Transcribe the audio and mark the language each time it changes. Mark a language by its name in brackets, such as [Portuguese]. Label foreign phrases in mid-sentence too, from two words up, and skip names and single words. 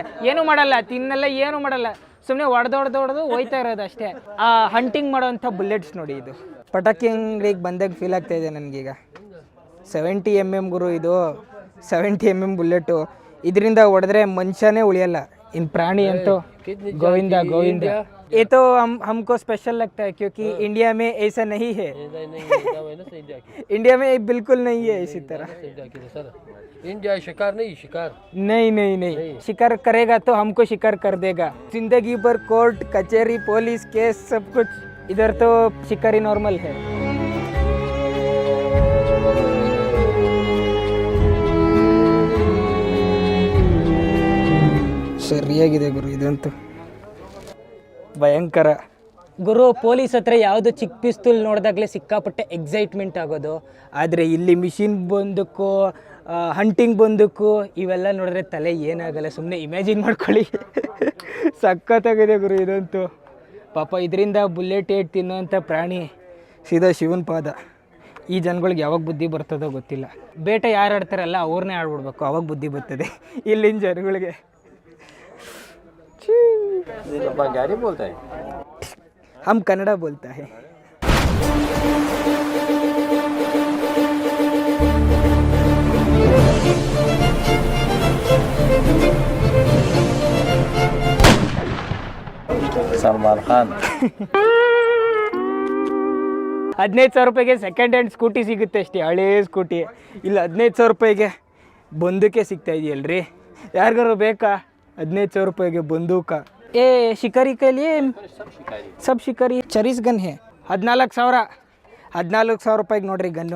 [Kannada] ಏನೂ ಮಾಡಲ್ಲ, ತಿನ್ನಲ್ಲ, ಏನೂ ಮಾಡಲ್ಲ, ಸುಮ್ಮನೆ ಹೊಡೆದು ಹೋಯ್ತಾ ಇರೋದು ಅಷ್ಟೇ. ಆ ಹಂಟಿಂಗ್ ಮಾಡೋವಂಥ ಬುಲೆಟ್ಸ್ ನೋಡಿ. ಇದು ಪಟಾಕಿ ಅಂಗಡಿಗೆ ಬಂದಾಗ ಫೀಲ್ ಆಗ್ತಾ ಇದೆ ನನಗೀಗ. 70 mm ಗುರು ಇದು. 70 mm ಬುಲೆಟು. ಇದರಿಂದ ಹೊಡೆದ್ರೆ ಮನುಷ್ಯನೇ ಉಳಿಯಲ್ಲ, [Hindi] इन प्राणी तो गोविंदा गोविंदा। ये तो हमको स्पेशल लगता है क्योंकि इंडिया में ऐसा नहीं है। इंडिया में बिल्कुल नहीं है इसी तरह। इंडिया शिकार नहीं, शिकार नहीं शिकार करेगा तो हमको शिकार कर देगा। जिंदगी भर कोर्ट कचहरी पुलिस केस सब कुछ, इधर तो शिकारी नॉर्मल है। [Kannada] ಸರಿಯಾಗಿದೆ ಗುರು, ಇದಂತೂ ಭಯಂಕರ ಗುರು. ಪೊಲೀಸ್ ಹತ್ರ ಯಾವುದು ಚಿಕ್ಕ ಪಿಸ್ತೂಲ್ ನೋಡಿದಾಗಲೇ ಸಿಕ್ಕಾಪಟ್ಟೆ ಎಕ್ಸೈಟ್ಮೆಂಟ್ ಆಗೋದು. ಆದರೆ ಇಲ್ಲಿ ಮಿಷಿನ್ ಬಂದಕ್ಕೂ ಹಂಟಿಂಗ್ ಬಂದಕ್ಕೂ ಇವೆಲ್ಲ ನೋಡಿದ್ರೆ ತಲೆ ಏನಾಗಲ್ಲ. ಸುಮ್ಮನೆ ಇಮ್ಯಾಜಿನ್ ಮಾಡ್ಕೊಳ್ಳಿ. ಸಖತ್ತಾಗಿದೆ ಗುರು ಇದಂತೂ. ಪಾಪ ಇದರಿಂದ ಬುಲೆಟ್ ಏಟ್ ತಿನ್ನೋಂಥ ಪ್ರಾಣಿ ಸೀದಾ ಶಿವನ ಪಾದ. ಈ ಜನಗಳಿಗೆ ಯಾವಾಗ ಬುದ್ಧಿ ಬರ್ತದೋ ಗೊತ್ತಿಲ್ಲ. ಬೇಟೆ ಯಾರು ಆಡ್ತಾರಲ್ಲ ಅವ್ರನ್ನೇ ಆಡ್ಬಿಡ್ಬೇಕು, ಅವಾಗ ಬುದ್ಧಿ ಬರ್ತದೆ ಇಲ್ಲಿನ ಜನಗಳಿಗೆ. [Hindi] बंगाली बोलता है, हम कन्नड़ा बोलता है। सलमान खान। [Kannada] 15,000 ರೂಪಾಯಿಗೆ [English] second hand scooty [Kannada] ಸಿಗುತ್ತೆ ಅಷ್ಟೇ, ಹಳೇ ಸ್ಕೂಟಿ. ಇಲ್ಲಿ 15,000 ರೂಪಾಯಿಗೆ ಬಂದೂಕೆ ಸಿಗ್ತಾ ಇದೆಯಲ್ರಿ. ಯಾರಿಗಾರು ಬೇಕಾ 15,000 ರೂಪಾಯಿಗೆ ಬಂದೂಕ? ಏ ಶಿಕಾರಿ ಕೈಲಿ ಸಬ್ ಶಿಕಾರಿ ಚರೀಸ್ ಗನ್ ಹೇ 14,000 ರೂಪಾಯಿಗೆ ನೋಡ್ರಿ ಗನ್ನು.